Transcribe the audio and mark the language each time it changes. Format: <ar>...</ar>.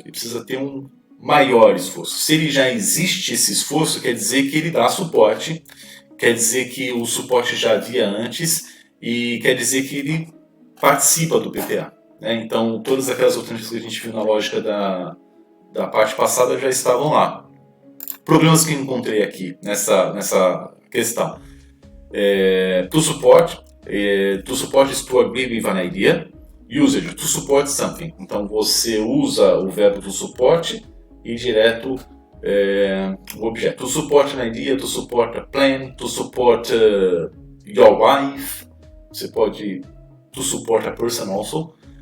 <pt>Ele precisa ter um maior esforço. Se ele já existe esse esforço, quer dizer que ele dá suporte, quer dizer que o suporte já havia antes e quer dizer que ele participa do PPA. Né? Então, todas aquelas alternativas que a gente viu na lógica da parte passada já estavam lá. Problemas que eu encontrei aqui nessa questão.</pt> <en>To support is to agree with an idea. Usage, to support something.</en> <pt>Então, você usa o verbo to support e direto o objeto.</pt> <en>To support an idea, to support a plan, to support your wife.</en> <pt>Você pode</pt> <en>to support a person also.</en>